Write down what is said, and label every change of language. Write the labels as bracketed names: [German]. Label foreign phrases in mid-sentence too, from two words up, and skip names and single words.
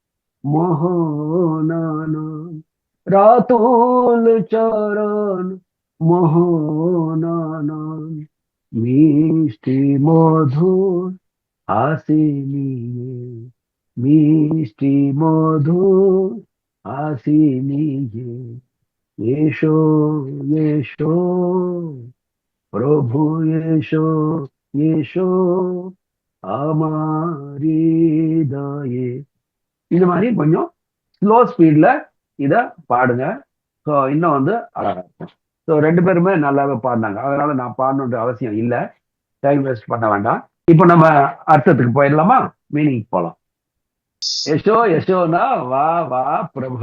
[Bangla] মোহনানন রাতুল চরণ মোহনানন মিষ্টি মধুর হাসি নিয়ে মিষ্টি মধুর হাসি নিয়ে এসো এসো প্রভু এসো এসো আমার হৃদয়ে. [Tamil] இது மாதிரி கொஞ்சம் [English] slow speed [Tamil] இத பாடுங்க. ஸோ இன்னும் வந்து அழகா இருக்கும். ஸோ ரெண்டு பேருமே நல்லாவே பாடினாங்க. அதனால நான் பாடணுன்ற அவசியம் இல்லை. [English] time waste [Tamil] பண்ண வேண்டாம். இப்போ நம்ம அர்த்தத்துக்கு போயிடலாமா? மீனிங் போலாம். யசோ யசோனா வா வா பிரபு.